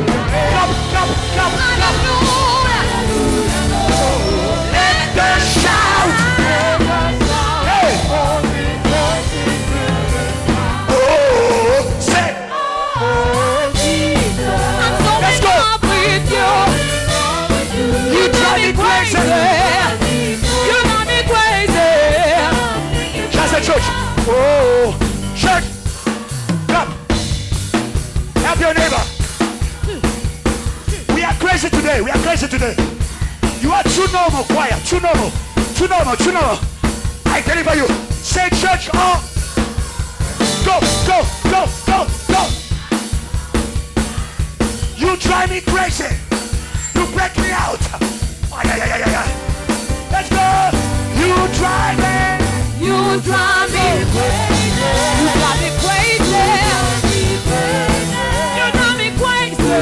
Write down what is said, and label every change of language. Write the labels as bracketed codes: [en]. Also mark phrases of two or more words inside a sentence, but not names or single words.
[en] Come, come, come, come. Let the shout. Hey. Oh, say. Let's go. You drive me crazy. Just a church. Oh, church. Come. Help your neighbor. We are crazy today. We are crazy today. You are too normal, choir. Too normal. Too normal. Too normal. I deliver you. Say church. Oh. Go, go, go, go, go. You drive me crazy. You break me out. Oh, yeah, yeah, yeah, yeah. Let's go. You drive me. You drive me crazy. You drive me crazy. You drive me crazy.